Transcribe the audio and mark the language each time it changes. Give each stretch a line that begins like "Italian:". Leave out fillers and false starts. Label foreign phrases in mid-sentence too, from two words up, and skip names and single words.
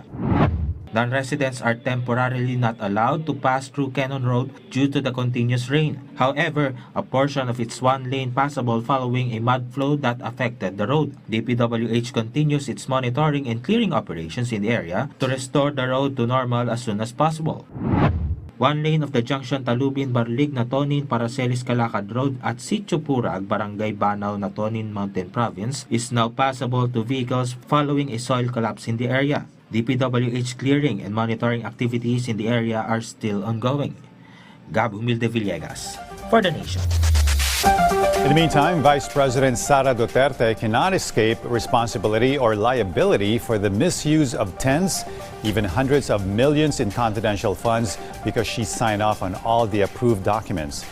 English: Non-residents are temporarily not allowed to pass through Cannon Road due to the continuous rain. However, a portion of its one-lane passable following a mud flow that affected the road. DPWH continues its monitoring and clearing operations in the area to restore the road to normal as soon as possible. One lane of the junction Talubin Barlig Natonin Paracelis Calacad Road at Sitio Purag, Barangay Banaw Natonin Mountain Province is now passable to vehicles following a soil collapse in the area. DPWH clearing and monitoring activities in the area are still ongoing. Gab Humilde Villegas for The Nation. In the meantime, Vice President Sara Duterte cannot escape responsibility or liability for the misuse of tens, even hundreds of millions in confidential funds because she signed off on all the approved documents.